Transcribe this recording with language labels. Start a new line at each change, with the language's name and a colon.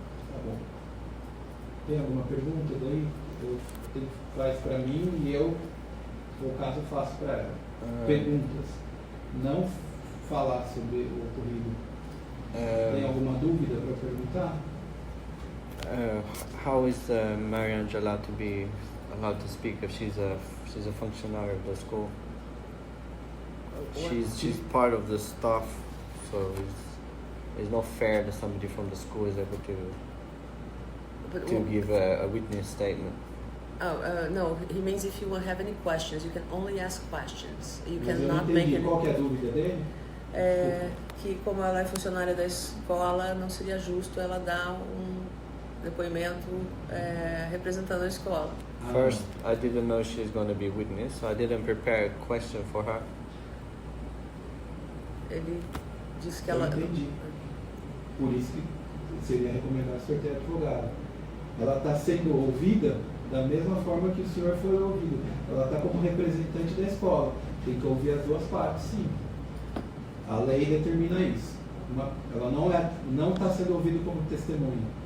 Portuguese: Tá bom. Tem alguma pergunta daí? Faz para mim e eu, no caso, faço para ela. Perguntas. Não falar sobre o ocorrido. Tem alguma dúvida para perguntar?
English: How is Mariangela allowed to speak if she's a functionary of the school? She's part of the staff, so it's not fair that somebody from the school is able to give a witness statement. No, he means if you have any questions, you can only ask questions. You
Portuguese: Mas eu não
English: cannot make
Portuguese: entendi.
English: any...
Portuguese: Qual que é a dúvida dele? Que como ela é funcionária da escola, não seria justo ela dar um depoimento representando a escola.
English: First, I didn't know she's going to be witness, so I didn't prepare a question for her.
Portuguese: Ele disse que Eu ela... entendi. Por isso que seria recomendável o senhor ter advogado. Ela está sendo ouvida da mesma forma que o senhor foi ouvido. Ela está como representante da escola. Tem que ouvir as duas partes, sim. A lei determina isso. Ela não está sendo ouvida como testemunha.